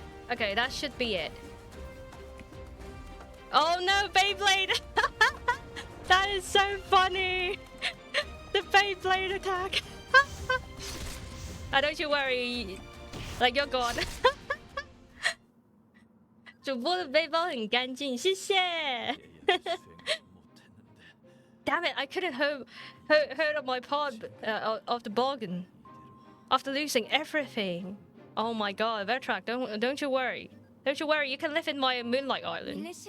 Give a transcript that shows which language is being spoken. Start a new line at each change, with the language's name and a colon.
English: Okay, that should be it. Oh no, Beyblade! That is so funny! The Beyblade attack! Don't you worry, like you're gone.
Chinese: 主播的背包很干净，谢谢。
English: Damn it! I couldn't heard of my part of the bargain after losing everything. Oh my god, Vertrack, don't you worry. Don't you worry, you can live in my Moonlight Island.